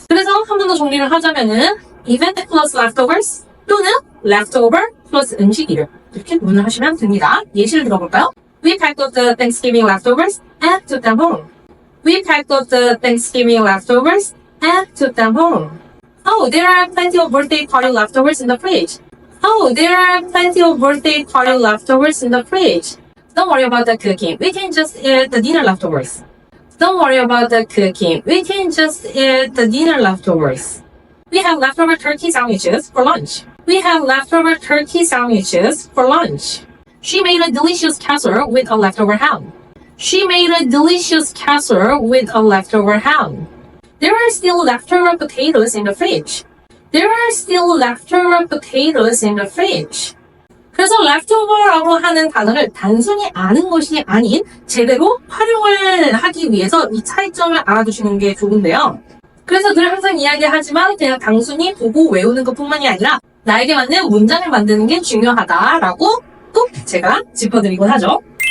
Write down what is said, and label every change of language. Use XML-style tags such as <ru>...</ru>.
<ko>그래서 한 번 더 정리를 하자면은 event plus leftovers 또는 leftover plus 음식 이름 이렇게 구분을 하시면 됩니다. 예시를 들어볼까요?</ko> <en>We packed up the Thanksgiving leftovers and took them home. We packed up the Thanksgiving leftovers and took them home. Oh, there are plenty of birthday party leftovers in the fridge. Oh, there are plenty of birthday party leftovers in the fridge. Don't worry about the cooking. We can just eat the dinner leftovers. Don't worry about the cooking. We can just eat the dinner leftovers. We have leftover turkey sandwiches for lunch. We have leftover turkey sandwiches for lunch. She made a delicious casserole with a leftover ham. She made a delicious casserole with a leftover ham. There are still leftover potatoes in the fridge. There are still leftover potatoes in the fridge.</en> <ko>그래서 leftover라고 하는 단어를 단순히 아는 것이 아닌 제대로 활용을 하기 위해서 이 차이점을 알아두시는 게 좋은데요. 그래서 늘 항상 이야기하지만 그냥 단순히 보고 외우는 것뿐만이 아니라 나에게 맞는 문장을 만드는 게 중요하다라고 꼭 제가 짚어드리곤 하죠.</ko>